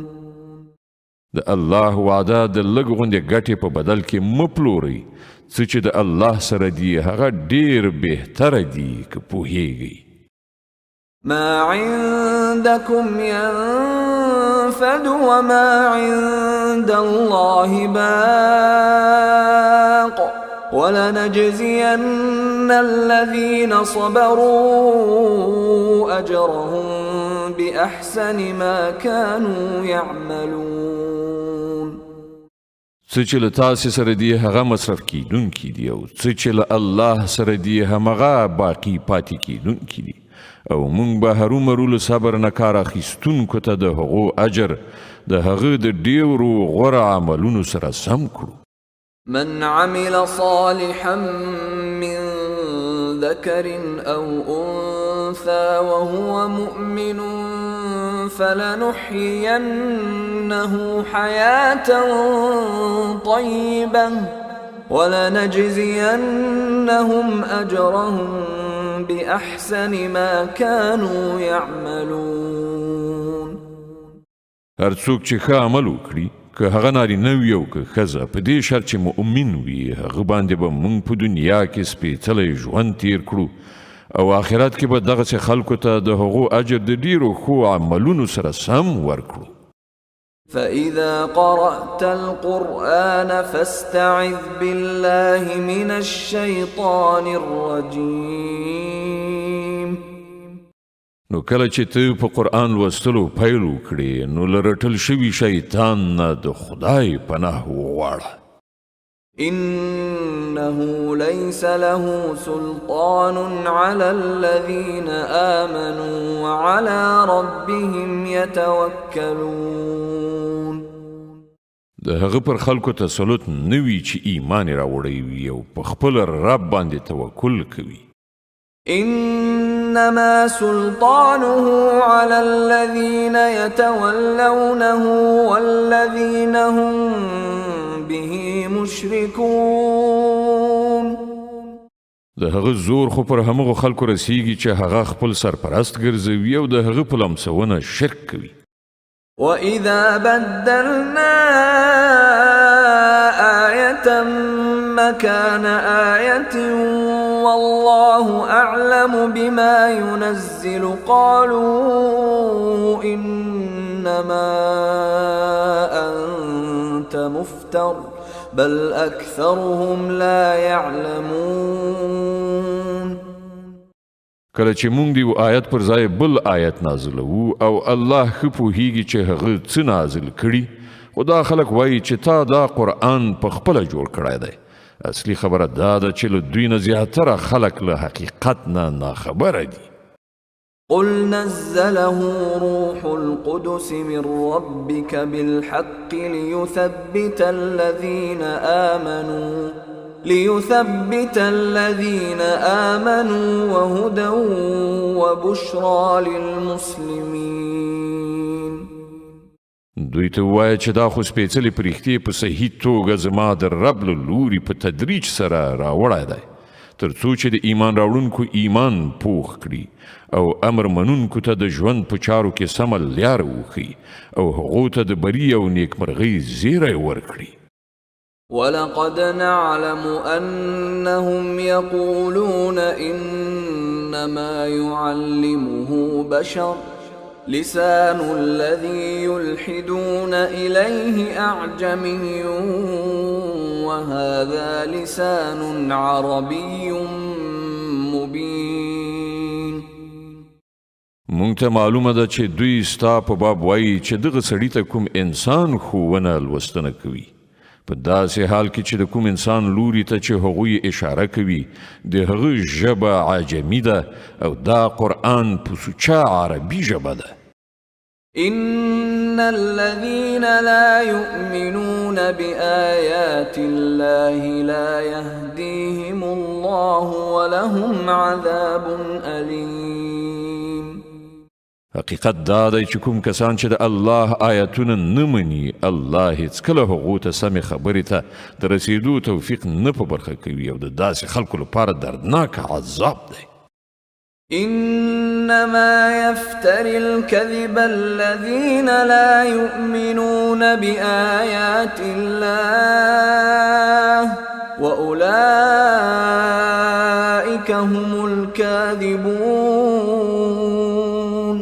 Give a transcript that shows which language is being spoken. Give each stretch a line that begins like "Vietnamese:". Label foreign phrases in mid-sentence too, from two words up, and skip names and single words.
Pashto: د الله وعده د لږ غوندې ګټې په بدل کې مه پلورئ څه چې د الله سره دي هغه ډېر بهتره دي که پوهیږئ.
Arabic: ما عندكم ينفد وما عند الله باق ولنجزين الذين صبروا أجرهم بأحسن ما كانوا يعملون.
Pashto: څه چې له تاسې سره دي هغه مصرف کیدونکي دي او څه چې له الله سره دي همغه باقي پاتې کیدونکي دي او مونږ به هرومرو له صبر نه کار اخیستونکو ته د هغو اجر د هغه د ډېرو غوره عملونو سره سم کړو.
Arabic: من عمل صالحا من ذكر أو أنثى وهو مؤمن فلنحيينه حياة طيبة ولنجزينهم أجرهم بأحسن ما كانوا يعملون.
Pashto: هر څوک چې ښه عمل وکړي که هغه نارینه وي او که ښځه په دې شرط چې مؤمن وي هغه باندې به موږ په دنیا کې سپېڅلی ژوند تیر کړو او آخرت کې به دغسې خلکو ته د هغو اجر د ډیرو ښو عملونو سره سم ورکړو.
Arabic: فإذا قرأت القرآن فاستعذ بالله من الشيطان الرجيم.
Pashto: نو کله چې ته په قرآن لوستلو پیل وکړې نو له رټل شوي شیطان نه د خدای پناه وغواړه.
Arabic: إنه ليس له سلطان على الذين آمنوا وعلى ربهم يتوكلون.
Pashto: د هغه پر خلکو تسلط نه وي چې ایمان یې راوړی وي او په خپل رب باندې توکل کوي.
Arabic: إنما سلطانه على الذين يتولونه والذين هم به مشركون.
Pashto: د هغه زور خو پر همغو خلکو رسیږي چې هغه خپل سرپرست ګرځوي او د هغه په لمسونه شرک کوي.
Arabic: وإذا بدلنا آية مكان آية والله أعلم بما ينزل قالوا إنما أنت مفتر بل أكثرهم لا يعلمون.
Pashto: کله چې مونږ دیو آیت پر ځای بل آیت نازلوو او الله ښه پوهیږي چې هغه څه نازل کړي خو دا خلک وایي چې تا دا قرآن په خپله جوړ کړی دی. اصلي خبره دا ده چې له دوی نه زیاتره خلک له حقیقت نه ناخبره دي.
Arabic: قل نزله روح القدس من ربك بالحق ليثبت الذين آمنوا وهدى وبشرى للمسلمين.
Pashto: دوی ته ووایه چې دا خو سپېڅلې پرښتې په صحیح توګه زما د رب له لوري په تدریج سره راوړی دی تر څو چې د ایمان راوړونکو ایمان پوخ کړي او امر منونکو ته د ژوند په چارو کې سمه لاره وښیي او هغو ته د بري او نیکمرغۍ زیری ورکړي.
Arabic: ولقد نعلم أنهم يقولون إنما يعلمه بشر لسان الذي يلحدون إليه أعجمي وهذا لسان عربي مبين.
Pashto: مونږ ته معلومه ده چې دوی ستا په باب وایي چې دغه سړي ته کوم انسان ښوونه لوستنه کوي په داسې حال کې چې د کوم انسان لوري ته چې هغوی اشاره کوي د هغه ژبه عجمي ده او دا قرآن په سوچه عربي ژبه ده.
Arabic: إن الذين لا يؤمنون بآيات الله لا يهديهم الله ولهم عذاب أليم.
Pashto: حقیقت دا دی چې کوم کسان چې د الله آیتونه نه مني الله هیڅکله هغو ته سمې خبرې ته د رسېدو توفیق نه په برخه کوي او د داسې خلکو لپاره دردناک عذاب دی.
Arabic: إنما يفتري الكذب الذين لا يؤمنون بآيات الله وأولئك هم الكاذبون.